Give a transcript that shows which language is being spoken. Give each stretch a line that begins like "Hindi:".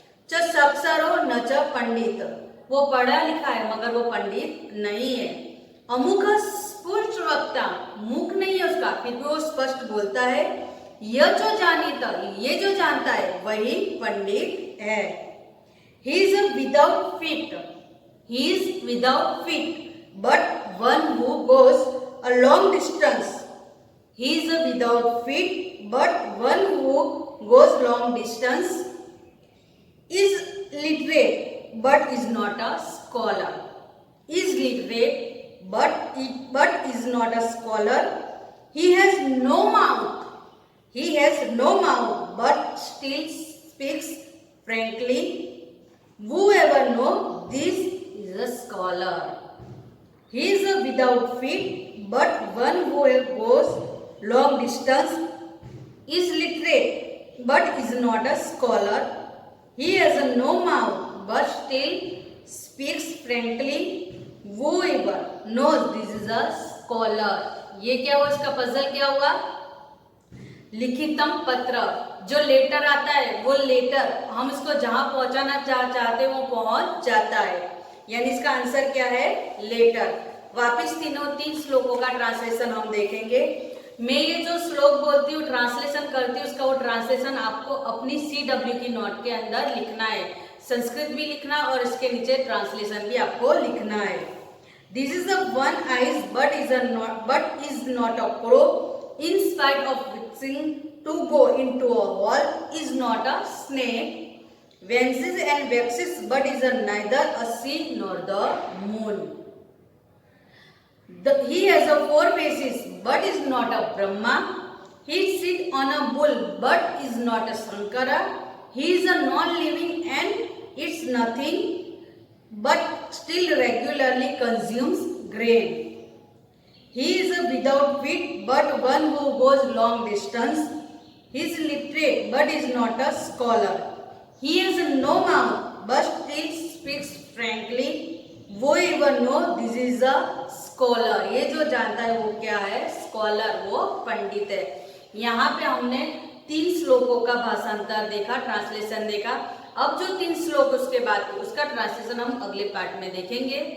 Sanskrit: च सक्षरो न च पंडित,
Hindi: वो पढ़ा लिखा है मगर वो पंडित नहीं है।
Sanskrit: अमुख स्फुट वक्ता,
Hindi: मुख नहीं है उसका फिर भी वो स्पष्ट बोलता है।
Sanskrit: यह जो जानित,
Hindi: ये जो जानता है वही पंडित है।
English: He is without feet. He is without feet, but one who goes a long distance. He is without feet, but one who goes long distance is literate, but is not a scholar. Is literate, but is not a scholar. He has no mouth. He has no mouth, but still speaks frankly. Whoever knows this is a scholar. He is without feet, but one who goes long distance is literate, but is not a scholar. He has no mouth, but still speaks frankly. Whoever knows this is a scholar.
Hindi: ये क्या हुआ? इसका puzzle क्या हुआ?
Sanskrit: लिखितम पत्र,
Hindi: जो letter आता है वो लेटर हम इसको जहां पहुंचाना चाहते वो पहुंच जाता है, यानी इसका आंसर क्या है? लेटर। वापिस तीन श्लोकों का ट्रांसलेशन हम देखेंगे। मैं ये जो श्लोक बोलती हूँ, ट्रांसलेशन करती हूँ, उसका वो ट्रांसलेशन आपको अपनी CW की नोट के अंदर लिखना है। संस्कृत भी लिखना और इसके नीचे ट्रांसलेशन भी आपको लिखना है।
English: This is the one eyes but is not a crow. In spite of wishing to go into a hole, is not a snake. Vances and waxes, but is neither a sea nor the moon. He has a four faces, but is not a Brahma. He sits on a bull, but is not a Sankara. He is a non-living and eats nothing, but still regularly consumes grain. He is without feet, but one who goes long distance. He is literate, but is not a scholar. He has no mouth, but still speaks frankly. Whoever knows this is a scholar.
Hindi: ये जो जानता है वो क्या है? Scholar, वो पंडित है। यहाँ पे हमने 3 श्लोकों का भाषांतर देखा, ट्रांसलेशन देखा। अब जो 3 श्लोक उसके बाद उसका ट्रांसलेशन हम अगले पार्ट में देखेंगे।